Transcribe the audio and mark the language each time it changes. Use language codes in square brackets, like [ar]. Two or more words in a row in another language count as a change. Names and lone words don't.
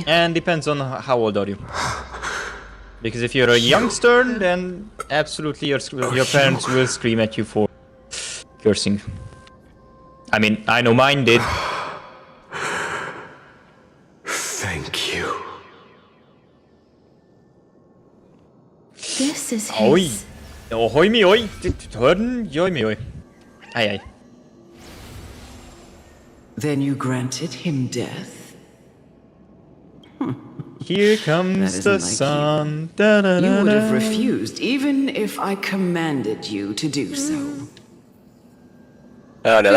[en] And depends on how old are you. Because if you're a youngster, then absolutely your parents will scream at you for cursing. I mean, I know mine did. Thank you. This is Oj! his. Ohoj mi oj! Hörn, joj mi oj. Aj aj. Then you granted him death? Here comes That the isn't like sun. Da, da, You da, would have da. refused, even if I commanded you to do so. Oh no, that